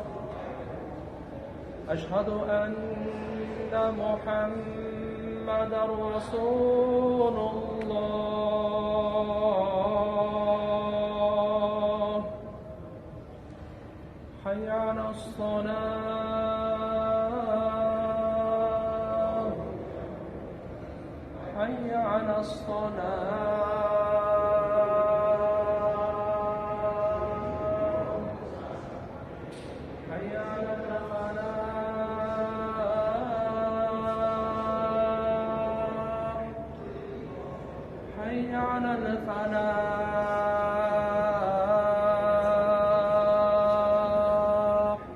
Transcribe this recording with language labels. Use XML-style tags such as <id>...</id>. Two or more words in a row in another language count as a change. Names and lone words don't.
<ar>أشهد أن محمدا رسول الله. حي على الصلاة. حي على الصلاة. حي على الفلاح. حي على الفلاح.</ar>